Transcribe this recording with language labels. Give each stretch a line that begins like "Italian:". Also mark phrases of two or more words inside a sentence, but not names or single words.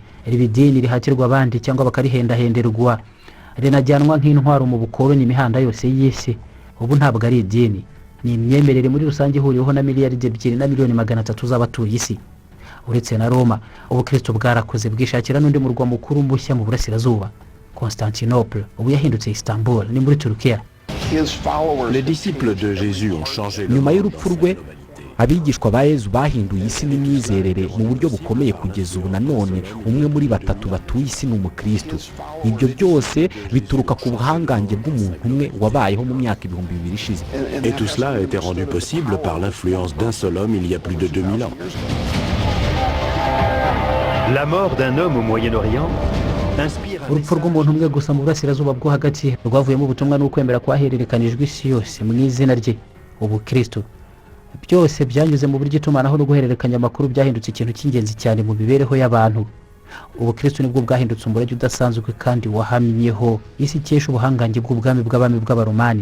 Kinyarwanda: Iri dini rihatirwa abandi cyangwa bakarihendahenderwa, rinajyanwa nk'intwaro mu bukoloni imihanda yose y'isi. Ubu ntabwo ari idini, ni imyemerere muri rusange ihuriweho na miliyaridi 2 na miliyoni 300 z'abatuye isi. Uretse na Roma, ubukristo bwarakoze bwishakira n'undi murwa mukuru mushya mu burasirazuba, Constantinople, ubu yahindutse Istanbul, ni muri Turukiya.
French: Les disciples de Jésus ont changé le
Kinyarwanda: nyuma
French: monde
Kinyarwanda: y'urupfu
French: dans
Kinyarwanda: rwe
French: cette humanité.
Kinyarwanda: abigishwa ba Yezu bahinduye isi n'imyizerere mu buryo bukomeye kugeza ubu. Nanone umwe muri batatu batuye isi ni umukristo. Ibyo byose bituruka ku buhangange bw'umuntu umwe wabayeho mu myaka 2000 ishize.
French: Et tout cela a été rendu possible par l'influence d'un seul homme il y a plus de 2000 ans. La mort d'un homme au Moyen-Orient inspire un
Kinyarwanda: Urupfu rw'umuntu umwe gusa mu burasirazuba bwo hagati rwavuyemo ubutumwa n'ukwemera kwahererekanijwe isi yose mu izina rye, ubukristo. Byose byanyuze mu buryo itumanaho no guhererekanya amakuru byahindutse ikintu cy'ingenzi cyane mu mibereho y'abantu. Ubukristo nibwo bwahindutse umurage udasanzwe kandi wahamyeho isi ikesha ubuhangange bw'ubwami bw'abami bw'abaromani.